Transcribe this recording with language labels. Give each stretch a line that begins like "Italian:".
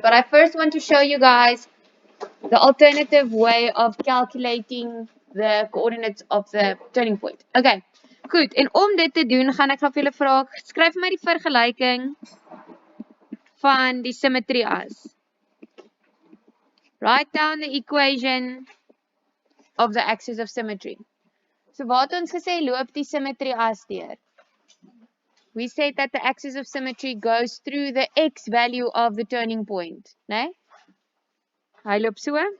English: But I first want to show you guys the alternative way of calculating the coordinates of the turning point.
Afrikaans: Okay, goed. En om dit te doen, gaan ek vir julle vra, skryf vir my die vergelyking van die symmetry as.
English: Write down the equation of the axis of symmetry.
Afrikaans: So wat ons gesê loop die symmetry as deur.
English: We said that the axis of symmetry goes through the x value of the turning point, né?
Afrikaans: Hy loop so.